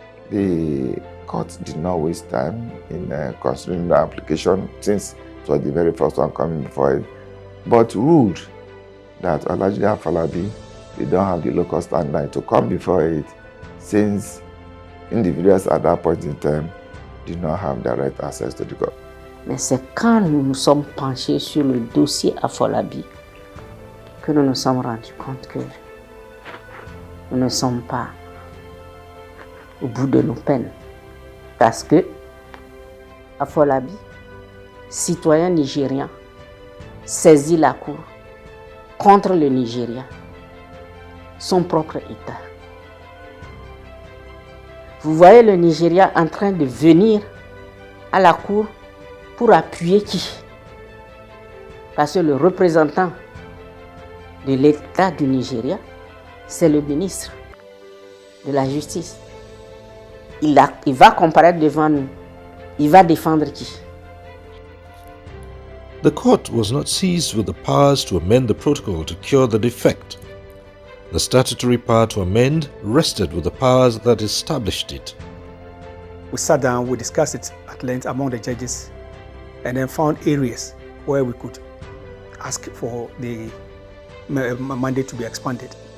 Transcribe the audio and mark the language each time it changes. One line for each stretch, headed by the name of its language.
English: The court did not waste time in considering the application, since it was the very first one coming before it, but ruled that Olajide Afolabi, they don't have the local standard to come before it, since individuals at that point in time did not have direct access to the court.
French: Mais c'est quand nous nous sommes penchés sur le dossier Afolabi que nous nous sommes rendus compte que nous ne sommes pas au bout de nos peines. Parce que Afolabi, citoyen nigérien, saisit la cour contre le Nigeria, son propre État. Vous voyez le Nigeria en train de venir à la cour pour appuyer qui? Parce que le représentant de l'État du Nigeria, c'est le ministre de la Justice. Il va comparaître devant nous. Il va défendre qui?
English: The court was not seized with the powers to amend the protocol to cure the defect. The statutory power to amend rested with the powers that established it. We sat down, we discussed it at length among the judges, and then found areas where we could ask for the mandate to be expanded.